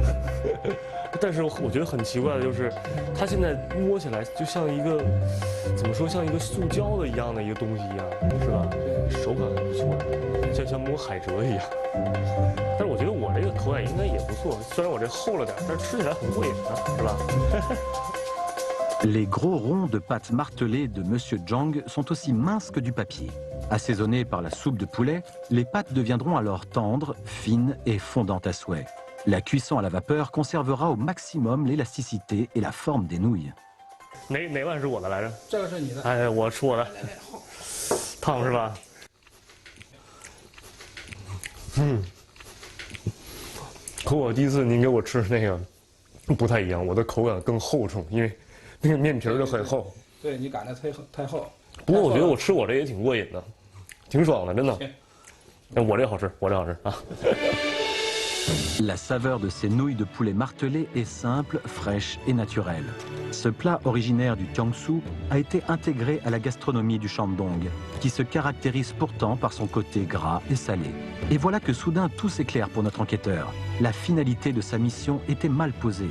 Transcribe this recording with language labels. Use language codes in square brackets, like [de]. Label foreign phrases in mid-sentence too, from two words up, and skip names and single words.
[zh] 但是我觉得很奇怪的就是，它现在摸起来就像一个怎么说，像一个塑胶的一样的一个东西一样，是吧？手感很不错，像摸海蜇一样。但是我觉得我这个口感应该也不错，虽然我这厚了点，但是吃起来很过瘾啊，是吧？ [fr] Les gros ronds de pâte martelée de Monsieur Zhang sont aussi minces que du papier. Assaisonnées par la soupe de poulet, les pâtes deviendront alors tendres, fines et fondantes à souhait. La cuisson à la vapeur conservera au maximum l'élasticité et la forme des nouilles. [zh] 哪碗是我的来着？这个是你的。哎，我吃我的。烫是吧？和我第一次您给我吃那个不太一样，我的口感更厚重，因为那个面皮就很厚。对你擀的太厚。不过我觉得我吃我这也挺过瘾的。挺爽的，真的。我这好吃，我这好吃啊。 [fr] La saveur de ces nouilles de poulet martelées est simple, fraîche et naturelle. Ce plat originaire du Jiangsu a été intégré à la gastronomie du Shandong, qui se caractérise pourtant par son côté gras et salé. Et voilà que soudain tout s'éclaire pour notre enquêteur. La finalité de sa mission était mal posée.